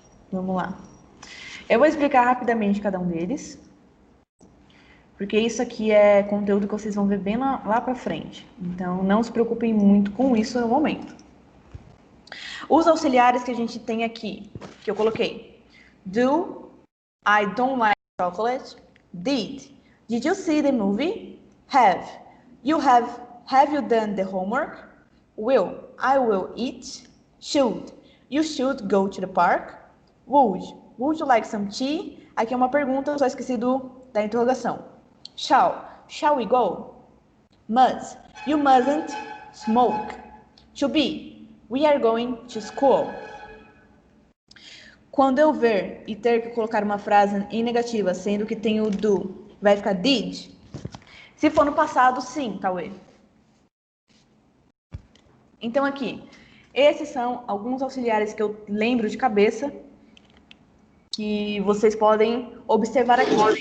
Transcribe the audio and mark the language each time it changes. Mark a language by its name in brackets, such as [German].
[Portuguese] Vamos lá. Eu vou explicar rapidamente cada um deles, porque isso aqui é conteúdo que vocês vão ver bem lá pra frente. Então, não se preocupem muito com isso no momento. Os auxiliares que a gente tem aqui, que eu coloquei. [English] Do, I don't like chocolate. Did you see the movie? Have you done the homework? Will, I will eat. Should, you should go to the park. Would you like some tea? [Portuguese] Aqui é uma pergunta, só esqueci da interrogação. [English] Shall we go? Must, you mustn't smoke. To be, we are going to school. [Portuguese] Quando eu ver e ter que colocar uma frase em negativa, sendo que tem o do, vai ficar did? Se for no passado, sim, Cauê. Então aqui, esses são alguns auxiliares que eu lembro de cabeça, que vocês podem observar aqui.